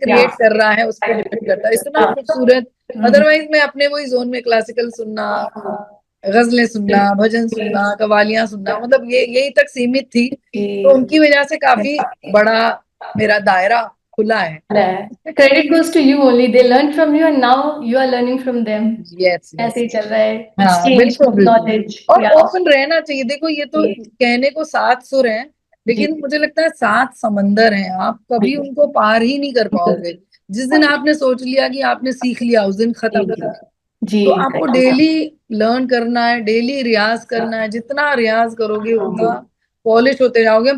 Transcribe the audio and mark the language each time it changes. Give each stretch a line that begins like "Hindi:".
Hindi: Create कर रहा है उस पर डिपेंड करता है, इतना खूबसूरत। अदरवाइज मैं अपने वही जोन में क्लासिकल सुनना, गजलें सुनना, भजन सुनना, कवालियां सुनना, मतलब ये यही तक सीमित थी। तो उनकी वजह से काफी बड़ा मेरा दायरा खुला है।
English: Credit goes to you only. They learned from you and now you are learning from them. Yes
Hindi: ऐसे
English: Yes.
Hindi: ही चल रहा है, हाँ
English: exchange
Hindi: बिल्कुल बिल्कुल।
English: Knowledge.
Hindi: और
English: या।
Hindi: ओपन रहना चाहिए, देखो ये तो कहने को सात सुर हैं, जी। लेकिन मुझे लगता है सात समंदर हैं, आप कभी उनको पार ही नहीं कर पाओगे। जिस दिन आपने सोच लिया कि आपने सीख लिया उस दिन जी खत्म। जी तो आपको
English: exactly.
Hindi: डेली लर्न करना है, डेली रियाज करना है, जितना रियाज करोगे उतना पॉलिश होते जाओगे।